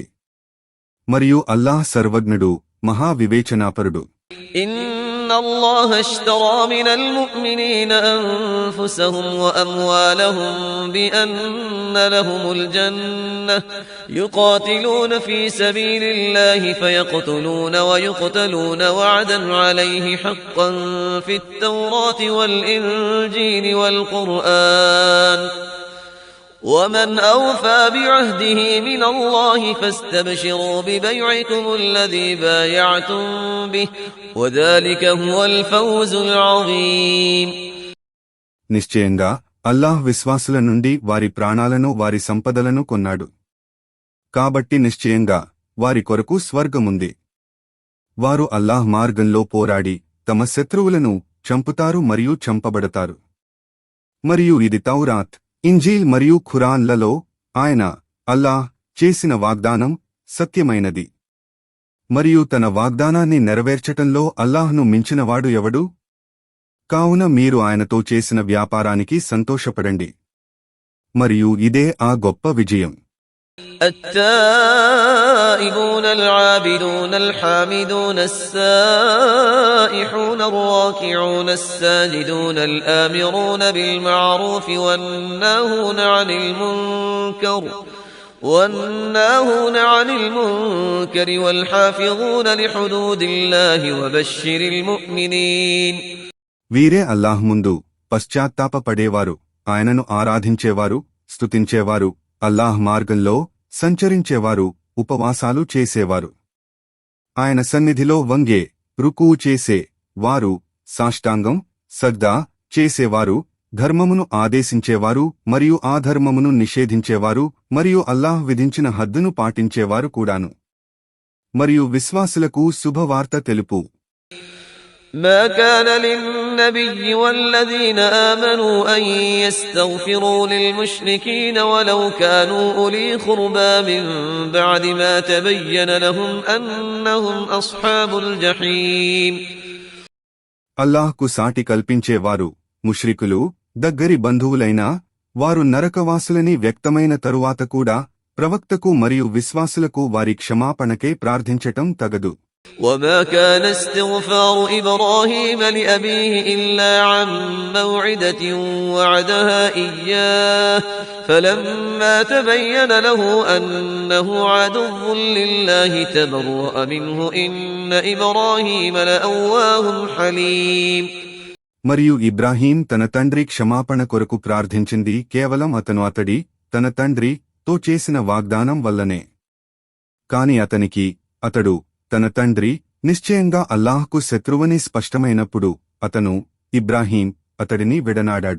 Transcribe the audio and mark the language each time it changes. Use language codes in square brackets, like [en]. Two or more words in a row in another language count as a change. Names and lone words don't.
[te] మరియు అల్లాహ్ సర్వజ్ఞుడు మహా వివేచనాపరుడు. [ar] إن الله اشترى من المؤمنين أنفسهم وأموالهم بأن لهم الجنة يقاتلون في سبيل الله فيقتلون ويقتلون وعدا عليه حقا في التوراة والإنجيل والقرآن ومن أوفى بعهده من الله فاستبشروا ببيعكم الذي بايعتم به وذلك هو الفوز العظيم. [te] నిశ్చయంగా అల్లాహ్ విశ్వాసుల నుండి వారి ప్రాణాలను వారి సంపదలను కొన్నాడు. కాబట్టి నిశ్చయంగా వారి కొరకు స్వర్గముంది. వారు అల్లాహ్ మార్గంలో పోరాడి తమ శత్రువులను చంపుతారు మరియు చంపబడతారు. మరియు ఇది తౌరాత్, ఇంజీల్ మరియు ఖురాన్లలో ఆయన అల్లాహ్ చేసిన వాగ్దానం సత్యమైనది. మరియు తన వాగ్దానాన్ని నెరవేర్చటంలో అల్లాహ్ను మించినవాడు ఎవడు? కావున మీరు ఆయనతో చేసిన వ్యాపారానికి సంతోషపడండి. మరియు ఇదే ఆ గొప్ప విజయం. [ar] التائبون العابدون الحامدون السائحون الراكعون الساجدون الآمرون بالمعروف والناهون عن المنكر والحافظون لحدود الله وبشر المؤمنين. [te] వీరే అల్లాహ్ ముందు పశ్చాత్తాపపడేవారు, ఆయనను ఆరాధించేవారు, స్తుతించేవారు, అల్లాహ్ మార్గంలో సంచరించేవారు, ఉపవాసాలు చేసేవారు, ఆయన సన్నిధిలో వంగే రుకూ చేసే వారు, సాష్టాంగం సజ్దా చేసేవారు, ధర్మమును ఆదేశించేవారు మరియు ఆ ధర్మమును నిషేధించేవారు మరియు అల్లాహ్ విధించిన హద్దును పాటించేవారు కూడాను. మరియు విశ్వాసులకు శుభవార్త తెలుపు. [ar] ما كان للنبي والذين آمنوا أن يستغفروا للمشركين ولو كانوا أولي قربى من بعد ما تبين لهم أنهم أصحاب الجحيم. [te] అల్లాహ్కు సాటి కల్పించేవారు ముష్రికులు దగ్గరి బంధువులైనా వారు నరకవాసులని వ్యక్తమైన తరువాత కూడా ప్రవక్తకు మరియు విశ్వాసులకు వారి క్షమాపణకే ప్రార్థించటం తగదు. [ar] وما كان استغفار إبراهيم لأبيه إلا عن موعدة وعدها إياه فلما تبين له أنه عدو لله تبرأ منه إن إبراهيم لأواه حليم. [te] మరియు ఇబ్రాహీం తన తండ్రి క్షమాపణ కొరకు ప్రార్థించింది కేవలం తన తండ్రితో చేసిన వాగ్దానం వల్లనే. కాని అతడు తన తండ్రి నిశ్చయంగా అల్లాహ్కు శత్రువని స్పష్టమైనప్పుడు ఇబ్రాహీం అతడిని విడనాడాడు.